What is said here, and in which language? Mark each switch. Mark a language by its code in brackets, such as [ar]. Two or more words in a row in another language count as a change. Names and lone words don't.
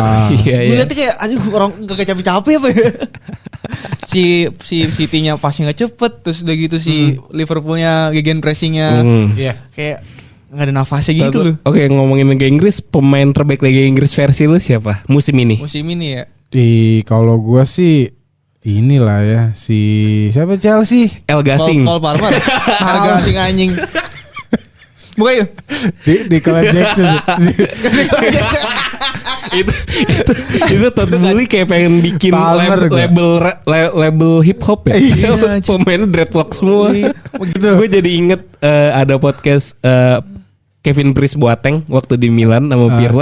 [id] Gue liatnya kayak aduh orang gak capek-capek apa ya. si City-nya pasnya nggak cepet, terus udah gitu si Liverpoolnya gegen pressingnya kayak nggak ada nafasnya gitu loh. Oke, ngomongin Liga Inggris, pemain terbaik Liga Inggris versi lu siapa musim ini ya? Kalau gua sih inilah ya, si siapa Chelsea? El Gasing. Cole Palmer. El Gasing anjing. Bukan di Cole Jackson. itu Todd Boehly kayak pengen bikin label hip hop ya. Pemainnya dreadlock semua. Gue jadi inget ada podcast Kevin Prince Boateng waktu di Milan sama Pirlo.